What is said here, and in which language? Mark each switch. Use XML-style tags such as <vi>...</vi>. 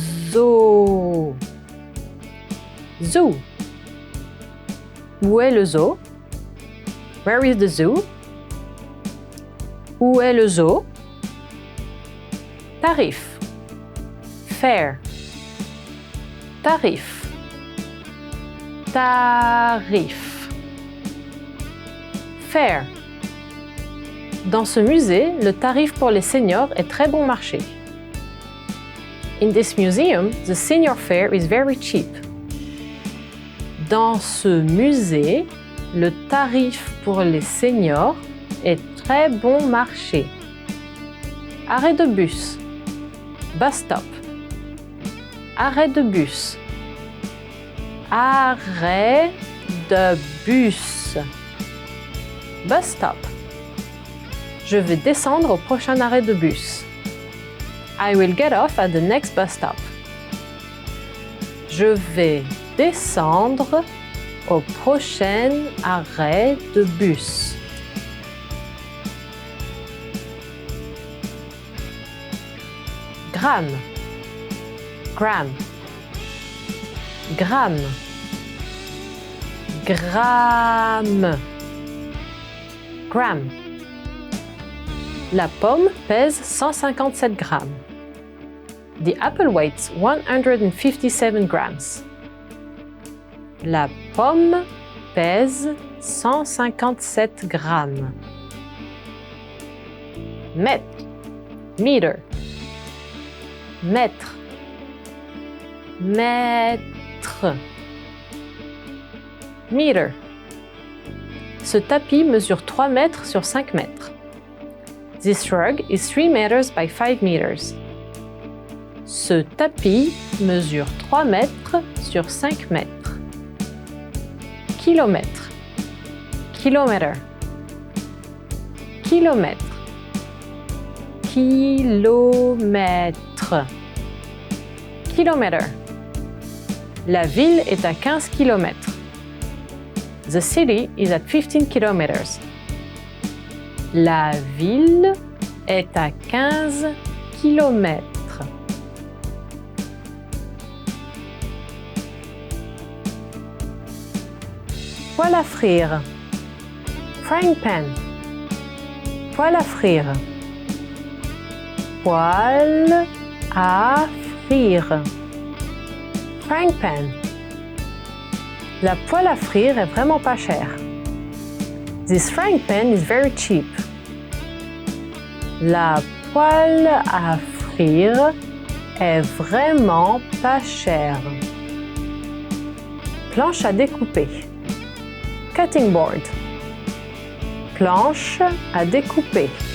<fr>Zoo. Zoo. Où est le zoo?</fr> <en>Where is the zoo?</en> <fr>Où est le zoo? Tarif. Fare. Tarif. Tarif.</fr> <en>Fare.</en> <fr>Dans ce musée, le tarif pour les seniors est très bon marché.</fr> <en>In this museum, the senior fare is very cheap.</en> <fr>Dans ce musée, le tarif pour les seniors est très bon marché. Arrêt de bus.</fr> <en>Bus stop.</en> <fr>Arrêt de bus. Arrêt de bus.</fr> <en>Bus stop.</en> <fr>Je vais descendre au prochain arrêt de bus.</fr> <en>I will get off at the next bus stop.</en> <fr>Je vais descendre au prochain arrêt de bus. Gramme. Gramme. Gramme. Gramme. Gramme. La pomme pèse 157 grammes.</fr> <en>The apple weighs 157 grams.</en> <fr>La pomme pèse 157 grammes. Mètre. Meter. Mètre. Mètre.</fr> <en>Meter.</en> <fr>Ce tapis mesure 3 mètres sur 5 mètres.</fr> <en>This rug is 3 meters by 5 meters.</en> <fr>Ce tapis mesure 3 mètres sur 5 mètres. Kilomètre. Kilometer. Kilomètre. Kilomètre. Kilometer. La ville est à 15 kilomètres.</fr> <en>The city is at 15 kilometers.</en> <fr>La ville est à 15 kilomètres. Poêle à frire.</fr> <en>Frying pan.</en> <fr>Poêle à frire. Poêle à frire.</fr> <en>Frying pan.</en> <fr>La poêle à frire est vraiment pas chère.</fr> <en>This frying pan is very cheap.</en> <fr>La poêle à frire est vraiment pas chère. Planche à découper.</fr> <en>Cutting board.</en> <fr>Planche à découper.</fr>